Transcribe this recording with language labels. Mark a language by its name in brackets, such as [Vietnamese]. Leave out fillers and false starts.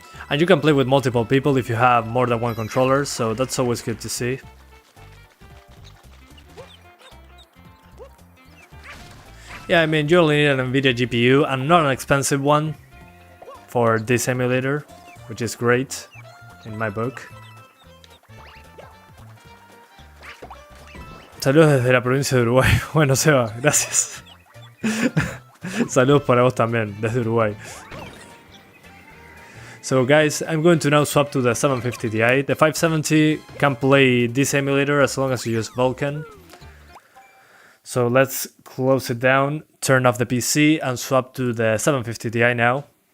[English] And you can play with multiple people if you have more than one controller, so that's always good to see. Yeah, I mean, you only need an NVIDIA GPU and not an expensive one for this emulator, which is great in my book. [Spanish] Saludos desde la provincia de Uruguay. Bueno, Seba, gracias. Saludos para vos también, desde Uruguay. [English] So guys, I'm going to now swap to the 750 Ti. The 570 can play this emulator as long as you use Vulkan. So let's close it down, turn off the PC and swap to the 750 Ti now.